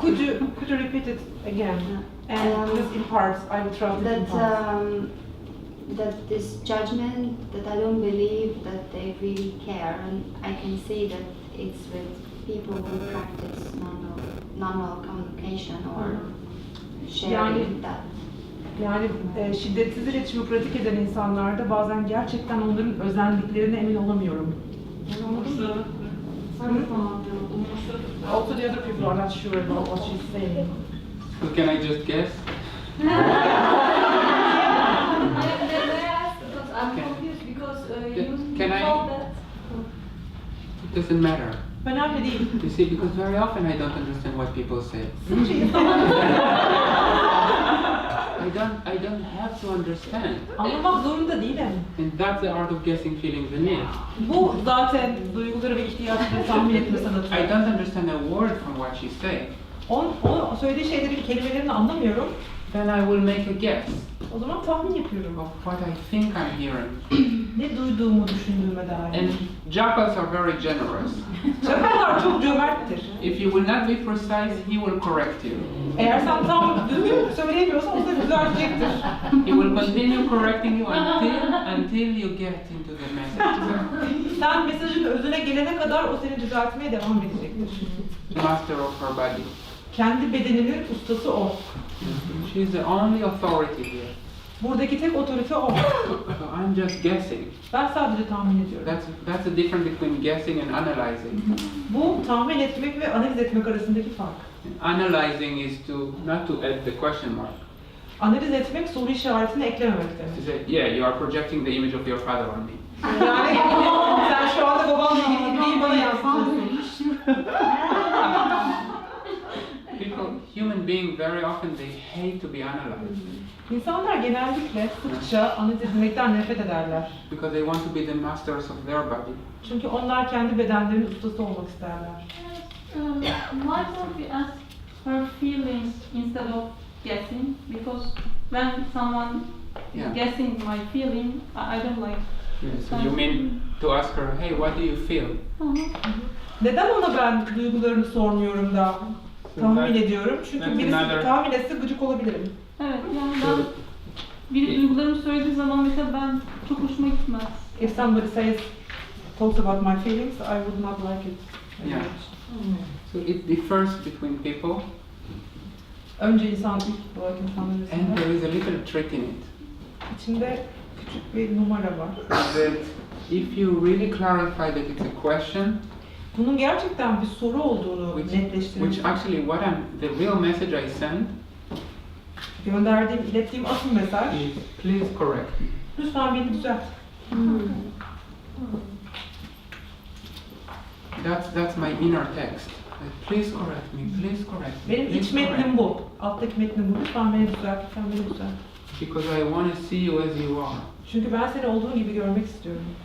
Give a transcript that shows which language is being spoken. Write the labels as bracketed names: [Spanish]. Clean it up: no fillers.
[English] Could you repeat it again? And just in parts, I will translate in parts. That this judgment, that I don't believe that they really care, and I can see that it's with people who practice non-verbal communication or sharing that. [Turkish] Yani şiddetsiz iletişimi pratik eden insanlarda bazen gerçekten onların özelliklerine emin olamıyorum. [English] Also the other people are not sure about what she's saying. So can I just guess? I'm confused because you Can I- told that. It doesn't matter. [Turkish] Önemli değil. [English] You see, because very often I don't understand what people say. I don't have to understand. [Turkish] Anlamak zorunda değilim. [English] And that's the art of guessing feelings and needs. [Turkish] Bu zaten duyguları ve ihtiyaçları tahmin etme sanatı. [English] I don't understand a word from what she says. [Turkish] O söylediği şeylerin kelimelerini anlamıyorum. [English] Then I will make a guess [Turkish] O zaman tahmin yapıyorum. [English] of what I think I'm hearing. [Turkish] Ne duyduğumu düşündüğüme dair. [English] And jackals are very generous. [Turkish] Çakallar çok cömerttir. [English] If you will not be precise, he will correct you. [Turkish] Eğer sen tam düzgün söyleyemiyorsan o da düzeltecektir. [English] He will continue correcting you until you get into the message. [Turkish] Sen mesajın özüne gelene kadar o seni düzeltmeye devam edecektir. [English] The master of her body. [Turkish] Kendi bedeninin ustası o. [English] She's the only authority here. [Turkish] Buradaki tek otorite o. [English] So I'm just guessing. [Turkish] Ben sadece tahmin ediyorum. [English] That's the difference between guessing and analyzing. [Turkish] Bu tahmin etmek ve analiz etmek arasındaki fark. [English] Analyzing is not to add the question mark. [Turkish] Analiz etmek soru işaretini eklememek demek. [English] To say, yeah, you are projecting the image of your father on me. [Turkish] Yani sen şu anda babanla ilgili imgeyi bana yansıtıyorsun. [English] Human beings very often they hate to be analyzed. [Turkish] İnsanlar genellikle sıkça analiz etmekten nefret ederler. [English] Because they want to be the masters of their body. [Turkish] Çünkü onlar kendi bedenlerinin ustası olmak isterler. [English] Why don't we ask her feelings instead of guessing? Because when someone is guessing my feeling, I don't like. Yeah, so you mean to ask her, hey, what do you feel? [Turkish] Neden ona ben duygularını sormuyorum da tahmin ediyorum? Çünkü birisi tahmin etse gıcık olabilirim. Evet, yani ben biri duygularımı söylediği zaman mesela ben çok hoşuma gitmez. [English] If somebody talks about my feelings, I would not like it. Yeah. So it differs between people. [Turkish] Önce ilk olarak insanlar arasında. [English] And there is a little trick in it. [Turkish] İçinde küçük bir numara var. [English] That if you really clarify that it's a question, [Turkish] bunun gerçekten bir soru olduğunu netleştirin. [English] Which actually the real message I send [Turkish] ilettiğim asıl mesaj [English] is please correct me. [Turkish] Lütfen beni düzelt. [English] That's my inner text. Please correct me, please correct me. [Turkish] Benim iç metnim bu. Alttaki metnim bu. Lütfen beni düzelt, lütfen beni düzelt. Because I want to see you as you are. Çünkü ben seni olduğun gibi görmek istiyorum.